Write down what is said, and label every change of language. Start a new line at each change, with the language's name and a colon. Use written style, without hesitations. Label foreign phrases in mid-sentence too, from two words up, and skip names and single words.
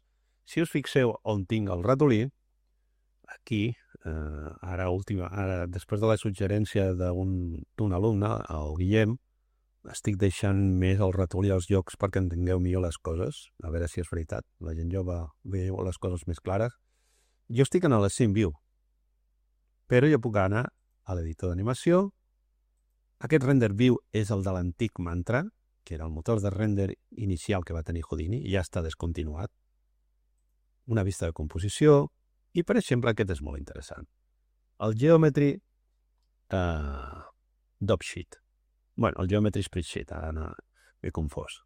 Catalan: Si us fixeu on tinc el ratolí, aquí, ara després de la suggerència d'un alumne, el Guillem, estic deixant més el ratolí als llocs perquè entengueu millor les coses, a veure si és veritat. La gent jove veieu les coses més clares. Jo estic en la Scene View, però jo puc anar a l'editor d'animació. Aquest render view és el de l'antic Mantra, que era el motor de render inicial que va tenir Houdini, i ja està descontinuat. Una vista de composició, i per exemple aquest és molt interessant. El Geometry Dopsheet. Bueno, el Geometry Spreadsheet, ara no m'he confós.